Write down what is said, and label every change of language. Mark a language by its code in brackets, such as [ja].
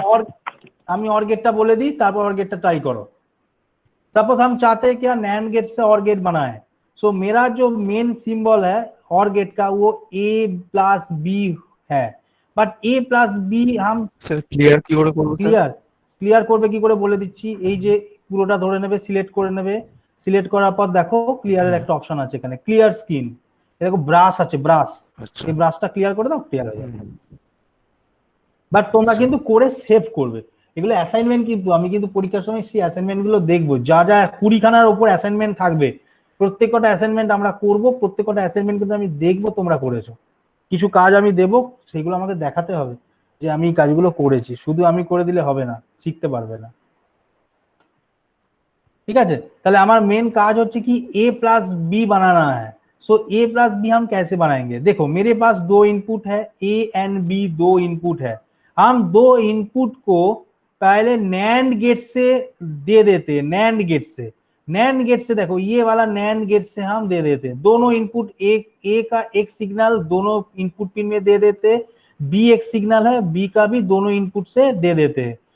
[bn] और আমি और गेटটা বলে দিই, তারপর और गेटটা ट्राई करो। [hi] सपोज हम चाहते हैं क्या, नैंड गेट से और गेट बनाए। सो मेरा जो मेन सिंबल है और गेट का वो a प्लस बी है, বাট a প্লাস বি हम [bn] স্যার ক্লিয়ার কি করে করব? ক্লিয়ার করবে কি করে বলে দিচ্ছি। এই যে পুরোটা ধরে নেবে, সিলেক্ট করে নেবে, সিলেক্ট করার পর দেখো ক্লিয়ারের একটা অপশন আছে এখানে, ক্লিয়ার স্ক্রিন, দেখো ব্রাশ আছে, ব্রাশ, এই ব্রাশটা ক্লিয়ার করে দাও, ক্লিয়ার হয়ে যাবে। বাট তোমরা কিন্তু করে সেভ করবে, এগুলো অ্যাসাইনমেন্ট, কিন্তু আমি কিন্তু পরীক্ষার সময় সেই অ্যাসাইনমেন্ট গুলো দেখবো, যা যা 20 খানার উপর অ্যাসাইনমেন্ট থাকবে, প্রত্যেকটা অ্যাসাইনমেন্ট আমরা করব, প্রত্যেকটা অ্যাসাইনমেন্ট কিন্তু আমি দেখবো তোমরা করেছো। কিছু কাজ আমি দেবো, সেগুলো আমাকে দেখাতে হবে যে আমি কাজগুলো করেছি, শুধু আমি করে দিলে হবে না, শিখতে পারবে না। [hi] ठीक है, [bn] তাহলে আমার मेन काज होच्छे कि [hi] a प्लस बी बनाना है। सो a प्लस बी हम कैसे बनाएंगे, देखो मेरे पास दो इनपुट है, a एंड b दो इनपुट है। हम दो इनपुट को पहले नैंड गेट से दे देते, नैंड गेट से, नैंड गेट से देखो ये वाला नैंड गेट से हम दे देते, दोनों इनपुट एक ए का एक सिग्नल दोनों इनपुट पिन में दे देते, बी एक सिग्नल है बी का भी दोनों इनपुट से दे देते हैं।